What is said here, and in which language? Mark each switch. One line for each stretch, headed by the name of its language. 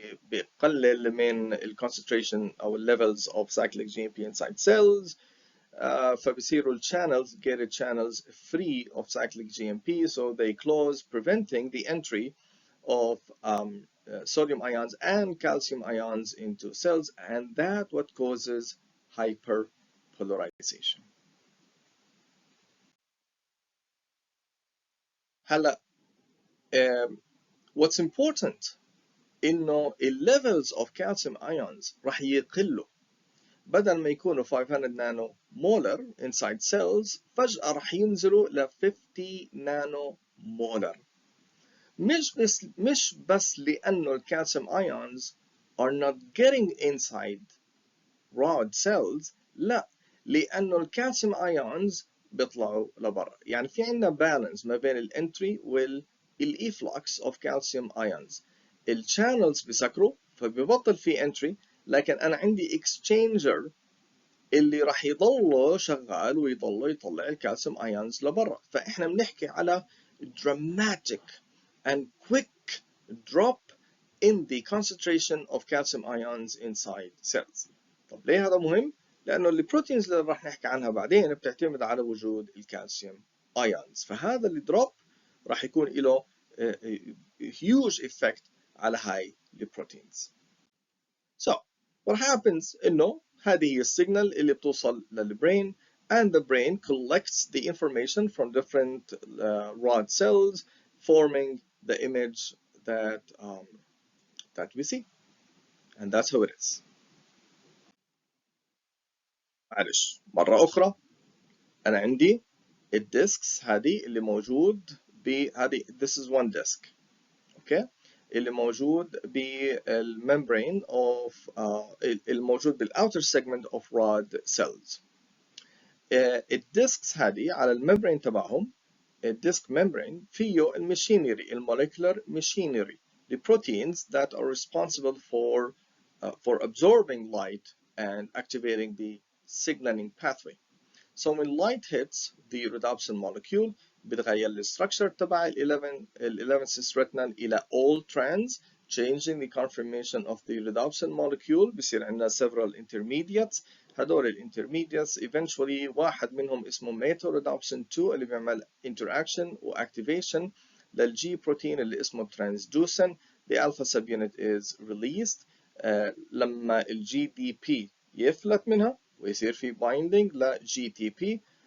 Arabic: بيقلل من ال
English: concentration
Arabic: أو
English: levels of cyclic GMP inside cells
Arabic: فبصيروا
English: channels gated channels free of cyclic GMP so they close preventing the entry of sodium ions and calcium ions into cells and that what causes hyperpolarization.
Arabic: هلا
English: what's important
Arabic: إنه
English: levels of calcium ions
Arabic: راح يقلوا. بدل ما يكونوا 500 نانو مولر
English: inside cells
Arabic: فجأة راح ينزلوا ل 50 نانو مولر. مش بس لأنه الكالسيوم
English: ions are not getting inside rod cells،
Arabic: لا، لأنه الكالسيوم ions بيطلعوا لبرا. يعني في عندنا بالانس ما بين الانتري والإفلوكس
English: of calcium ions.
Arabic: الشانلز بيسكروا فبيبطل في entry، لكن أنا عندي exchanger اللي راح يضل شغال ويضل يطلع الكالسيوم ايونز لبرا. فاحنا بنحكي على
English: dramatic and quick drop in the concentration of calcium ions inside cells.
Arabic: طب ليه هذا مهم؟ لانه البروتينز اللي راح نحكي عنها بعدين بتعتمد على وجود الكالسيوم ايونز، فهذا الدروب راح يكون له
English: huge effect
Arabic: على هاي البروتينز.
English: So what happens
Arabic: إنه هذه هي السيجنال اللي بتوصل للبرين
English: and the brain collects the information from different rod cells forming the image that we see, and that's how it is.
Arabic: معلش مرة أخرى، أنا عندي الديسكس هذه اللي موجود بهذه
English: this is one disk. okay.
Arabic: اللي موجود بالممبرين of الموجود بالاوتر
English: segment of rod cells.
Arabic: الديسكس هذه على الممبرين تبعهم، الديسك ممبرين فيه الماشينري الموليكولار ماشينري
English: the proteins that are responsible for absorbing light and activating the signaling pathway. So when light hits the rhodopsin molecule
Arabic: بتغير الستراكشر تبع ال
English: 11 cis retinal
Arabic: إلى
English: all trans, changing the conformation of the rhodopsin molecule.
Arabic: بصير عندنا
English: several intermediates.
Arabic: هدول الانترميديتس
English: eventually
Arabic: واحد منهم اسمه metorhodopsin 2 اللي بيعمل
English: interaction
Arabic: و
English: activation
Arabic: للجي بروتين اللي اسمه transduction.
English: The alpha subunit is released
Arabic: لما الجي دي بي يفلت منها ويصير في
English: binding
Arabic: ل GTP.